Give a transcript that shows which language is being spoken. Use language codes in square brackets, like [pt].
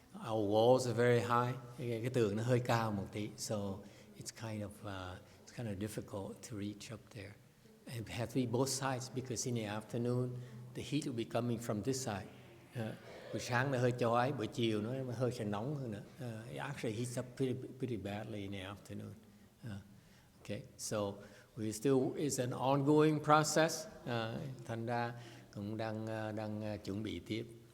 [en] Our walls are very high. [vi] Cái tường nó hơi cao một tí, [en] so it's kind of difficult to reach up there. It has to be both sides because in the afternoon the heat will be coming from this side. [vi] Buổi sáng nó hơi chói, buổi chiều nó hơi sẽ nóng hơn nữa. [en] It actually heats up pretty badly in the afternoon. Okay, so it's an ongoing process. [vi] Thành ra cũng đang chuẩn bị tiếp.